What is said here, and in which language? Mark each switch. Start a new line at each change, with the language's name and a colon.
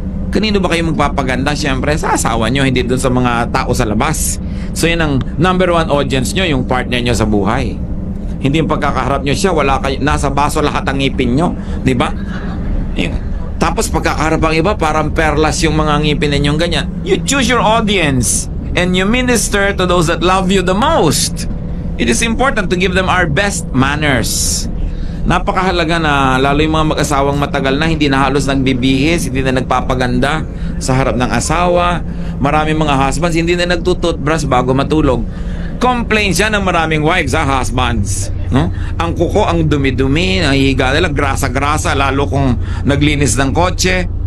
Filipino: Kanino ba kayo magpapaganda? Siyempre sa asawa nyo, hindi dun sa mga tao sa labas. So yun ang
English: number one audience
Filipino: nyo, yung partner nyo sa buhay. Hindi yung pagkakaharap nyo siya, wala kayo, nasa baso lahat ang ngipin nyo. Diba? Tapos pagkakaharap ang iba, parang perlas yung mga ngipin ninyong ganyan.
English: You choose your audience and you minister to those that love you the most. It is important to give them our best manners.
Filipino: Napakahalaga na lalo yung mga mag-asawang matagal na hindi na halos nagbibihis, hindi na nagpapaganda sa harap ng asawa. Maraming mga husbands hindi na nagtututbrush bago matulog. Complain siya ng maraming wives, husbands, no? Ang kuko, ang dumi-dumi, nahihiga nila, grasa-grasa, lalo kung naglinis ng kotse.